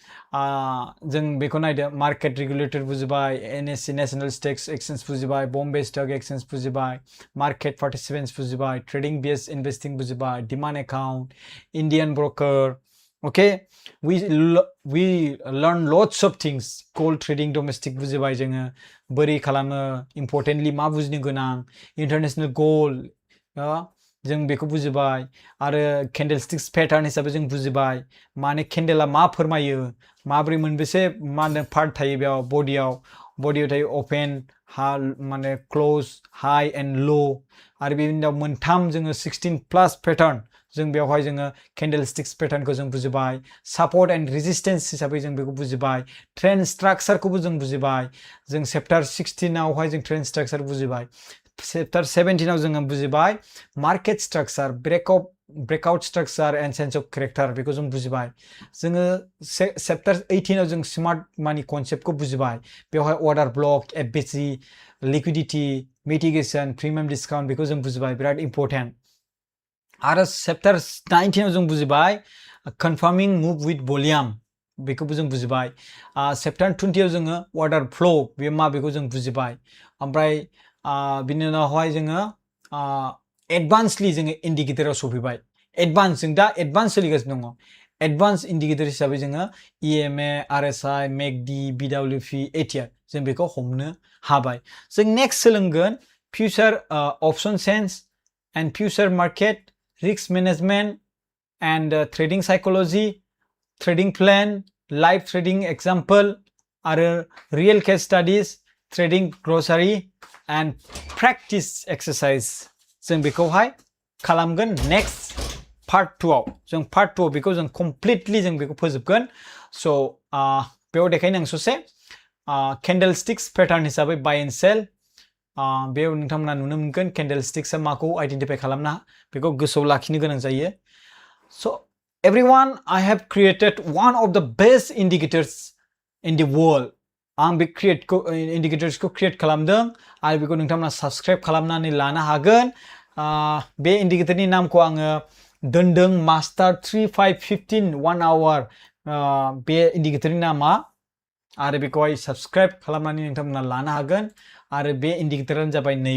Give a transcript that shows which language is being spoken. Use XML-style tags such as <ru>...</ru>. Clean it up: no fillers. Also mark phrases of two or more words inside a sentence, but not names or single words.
<brx>जों बेखौ नायदो मार्केट रेगुलेटर बुजिबाय NSE</brx> <en>national stocks exchange</en> <brx>बुजिबाय</brx> <en>Bombay stock exchange</en> <brx>बुजिबाय</brx> <en>market participants</en> <brx>बुजिबाय</brx> <en>trading vs investing</en> <brx>बुजिबाय</brx> <en>demand account Indian broker okay we learn lots of things gold trading domestic</en> <brx>बुजिबाय जोङो बोरै खालामो इम्पोर्टेन्टलि मा बुजिनो गोनां</brx> <en>international gold</en> <brx>जों बेखौ बुजिबाय आरो</brx> <en>candlesticks pattern</en> <brx>हिसाबै जों बुजिबाय माने कैंडला मा फोरमायो माब्रै मोनबेसे मा होनो पार्ट थायो बेयाव बडियाव थायो ओपन माने क्लोज</brx> <en>high and low</en> <brx>आरो बेनि उनाव मोनथाम जोङो 16</brx> <en>plus pattern</en> <brx>जों बेवहाय जोङो</brx> <en>candlesticks pattern</en> <brx>जों बुजिबाय</brx> <en>support and resistance</en> <brx>हिसाबै जों बेखौ बुजिबाय</brx> <en>trend structure</en> <brx>जों बुजिबाय जों चैप्टार 16 आवहाय जों</brx> <en>trend structure</en> <brx>बुजिबाय चैप्टार 17 आव जोङो बुजिबाय</brx> <en>market structure breakout structure and sense of character</en> <brx>बेखौ जों बुजिबाय जोङो चैप्टार 18 आव जों</brx> <en>smart money concept</en> <brx>बुजिबाय बेवहाय</brx> <en>order block FBC liquidity mitigation premium discount</en> <brx>बेखौ जों बुजिबाय बिराद इम्पोर्टेंट आरो चैप्टार 19 आव जों बुजिबाय</brx> <en>confirming move with volume</en> <brx>बेखौबो जों बुजिबाय चैप्टार 20 आव जोङो</brx> <en>order flow</en> <brx>बे मा बेखौ जों बुजिबाय ओमफ्राय बिनि उनावहाय जोङो एडभान्सलि जोङो इन्डिकेटराव सफैबाय एडभान्स जों दा एडभान्स सोलिगासिनो दङ</brx> <en>advance indicator</en> <brx>हिसाबै जोङो</brx> <en>EMA RSI MACD BWP ATR</en> <brx>जों बेखौ हमनो हाबाय जों नेक्स्ट सोलोंगोन</brx> <en>future option sense and future market risk management and trading psychology trading plan live trading example आरो real case studies trading grocery and practice exercise</en> <brx>जों बेखौहाय खालामगोन नेक्स्ट पार्ट 2 आव जों पार्ट 2 आव बेखौ जों कमप्लिटलि जों बेखौ फोजोबगोन सो बेयाव देखायनो आं ससे कैंडलस्टिक्स पैटर्न हिसाबै</brx> <en>buy and sell</en> <brx>बेयाव नोंथांमोना नुनो मोनगोन कैंडलस्टिक्सआ माखौ आइडेंटिफाई खालामना बेखौ गोसोआव लाखिनो गोनां जायो</brx> <en>so everyone I have created one of the best indicators in the world</en> <brx>आं बे इंडिकेटर्सखौ क्रिएट खालामदों आरो बेखौ नोंथांमोना सब्सक्राइब खालामनानै लानो हागोन बे इंडिकेटरनि नामखौ आङो दोनदों मास्टार 3515 1 आवर बे इंडिकेटरनि नामा आरो बेखौहाय सब्सक्राइब खालामनानै नोंथांमोना लानो हागोन आरो बे इंडिकेटरानो जाबाय</brx>